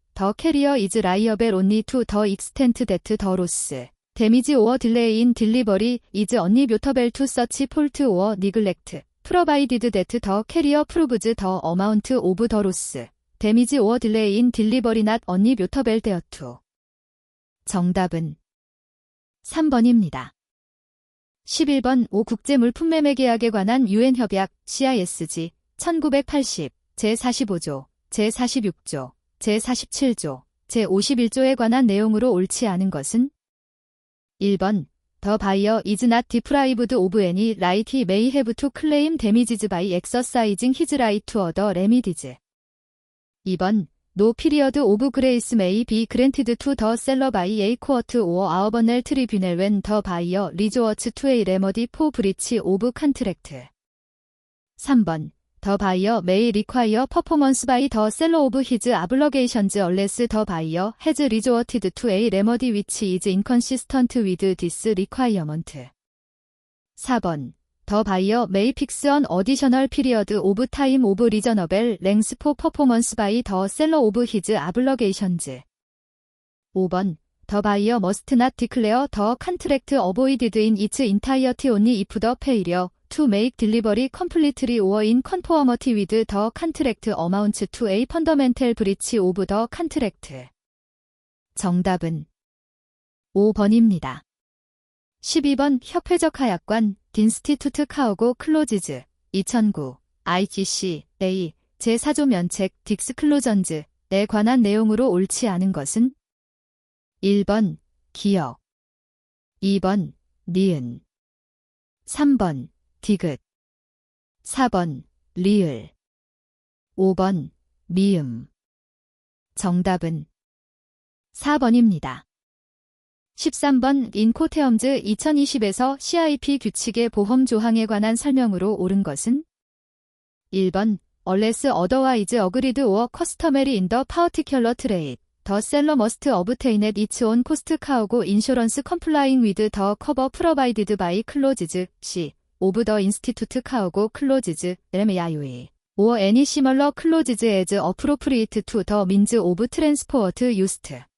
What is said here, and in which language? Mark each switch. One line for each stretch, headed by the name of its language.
English: The carrier is liable only to the extent that the loss, damage or delay in delivery is unattributable to such fault or neglect, provided that the carrier proves the amount of the loss, damage or delay in delivery not unattributable thereto.
Korean: 정답은 3번입니다. 11번 5 국제물품매매계약에 관한 유엔협약 CISG 1980 제45조, 제46조, 제47조, 제51조에 관한 내용으로 옳지 않은 것은?
English: 1번 The buyer is not deprived of any right he may have to claim damages by exercising his right to other remedies. 2번 No period of grace may be granted to the seller by a court or our tribunal when the buyer resorts to a remedy for breach of contract. 3번 The buyer may require performance by the seller of his obligations unless the buyer has resorted to a remedy which is inconsistent with this requirement. 4번 The buyer may fix an additional period of time of reasonable length for performance by the seller of his obligations. 5번 The buyer must not declare the contract voided in its entirety only if the failure to make delivery completely or in conformity with the contract amounts to a fundamental breach of the contract.
Korean: 정답은 5번입니다. 12번 협회적 하약관
English: 딘스티투트 카우고 클로지즈
Korean: 2009 IGC A 제4조 면책 딕스클로전즈에 관한 내용으로 옳지 않은 것은 1번 기역 2번 니은 3번 디귿 4번 리을 5번 미음 정답은 4번입니다. 13번 인코테엄즈 2020에서 CIP 규칙의 보험 조항에 관한 설명으로 옳은 것은 1번
English: Unless otherwise agreed or customary in the particular trade, the seller must obtain at its own cost cargo insurance complying with the cover provided by clauses C of the Institute Cargo Clauses MIUE or any similar clauses as appropriate to the means of transport used.